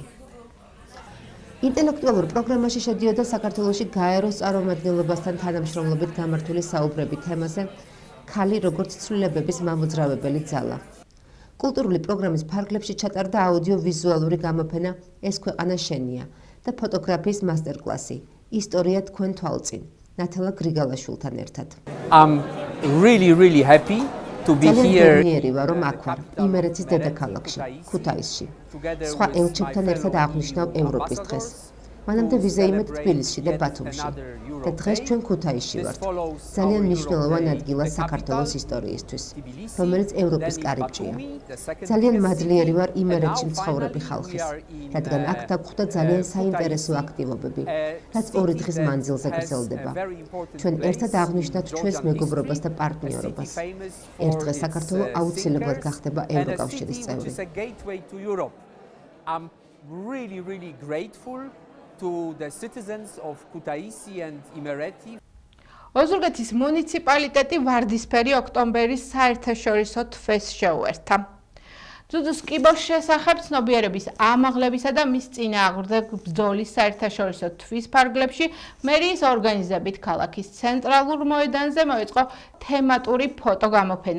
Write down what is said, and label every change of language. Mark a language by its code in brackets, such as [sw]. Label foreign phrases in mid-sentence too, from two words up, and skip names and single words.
[ka] ინტელექტუალურ პროგრამაში შედიოდა საქართველოში გაეროს წარმომადგენლობასთან თანამშრომლობით გამართული საუბრები თემაზე ქალი როგორც ცვლილებების მამოძრავებელი ძალა. კულტურული პროგრამის ფარგლებში ჩატარდა აუდიო-ვიზუალური გამოფენა „ეს ქვეყანა შენია“ და ფოტოგრაფიის მასტერკლასი „ისტორია თქვენ თვალწინ“ ნათალა გრიგალაშვილთან ერთად. [en] I'm really happy to be here. [ka] მიერი ვარ რომ აქ ვარ, იმერეთის დედაქალაქში, ქუთაისში. სხვა ელჩებთან ერთად აღნიშნავ ევროპის დღეს. მანამდე ვიზეიმეთ თბილისში და ბათუმში. და დღეს ჩვენ ქუთაისში ვართ. ძალიან მნიშვნელოვან ადგილას საქართველოს ისტორიისთვის, რომელიც ევროპის კარიბჭეა. ძალიან მადლიერი ვარ იმერეთში მცხოვრები ხალხის, რადგან აქ დაგხვდა ძალიან საინტერესო აქტივობები, რაც 2 დღის მანძილზე გრძელდება. ჩვენ ერთად აღნიშნავთ ჩვენს მეგობრობას და პარტნიორობას. ერთ დღეს საქართველო აუცილებლად გახდება ევროკავშირის წევრი. [en] I'm really grateful to the citizens of Kutaisi and Imereti. [ka] ოზურგეთის მუნიციპალიტეტი ვარდისფერი ოქტომბერის საერთაშორისო თვეს შეუერთა. ძუძუს კიბოს შესახებ ცნობიერების ამაღლებისა და მის წინააღმდეგ ბრძოლის საერთაშორისო თვის ფარგლებში მერიის ორგანიზებით ქალაქის ცენტრალურ მოედანზე მოეწყო თემატური ფოტოგამოფენა.